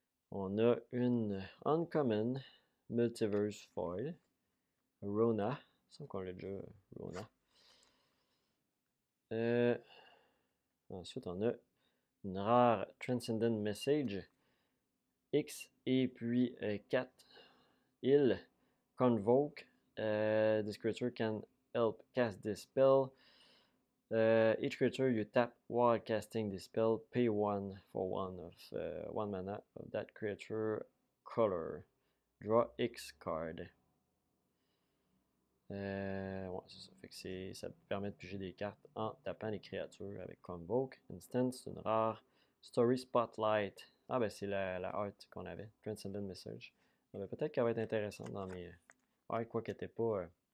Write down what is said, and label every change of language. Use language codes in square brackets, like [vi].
[fr] On a une Uncommon Multiverse Foil. Rona. Il me semble qu'on l'a déjà, Rona. Ensuite, on a une rare Transcendent Message X et puis 4 îles Convoke. [en] This creature can help cast this spell. Each creature you tap while casting this spell, pay 1 for 1 of 1 mana of that creature color. Draw X card. [fr] Ouais, c'est ça. Fait que ça permet de piger des cartes en tapant les créatures avec Convoke. Instant, c'est une rare. Story Spotlight. Ah, ben c'est la art qu'on avait. Transcendent Message. Ah, ben, peut-être qu'elle va être intéressante dans mes. Ouais, quoi qu'elle n'était pas.